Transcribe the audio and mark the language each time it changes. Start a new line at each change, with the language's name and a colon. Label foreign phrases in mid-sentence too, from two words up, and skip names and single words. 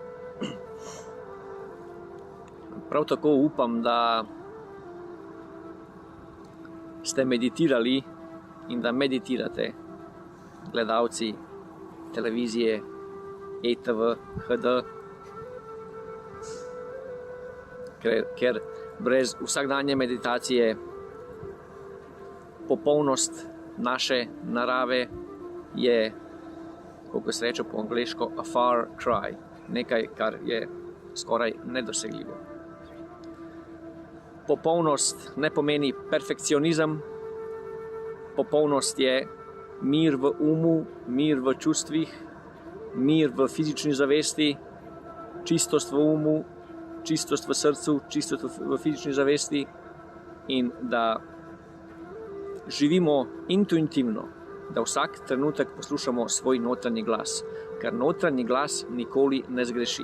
Slovenian: Prav tako upam, da ste meditirali in da meditirate gledalci televizije ETV HD, ker brez vsakdanje meditacije popolnost naše narave je, kako se reče po angleško,
English: a far cry,
Slovenian: nekaj, kar je skoraj nedosegljivo. Popolnost ne pomeni perfekcionizem, popolnost je mir v umu, mir v čustvih, mir v fizični zavesti, čistost v umu, čistost v srcu, čistost v fizični zavesti in da živimo intuitivno, da vsak trenutek poslušamo svoj notranji glas, ker notranji glas nikoli ne zgreši.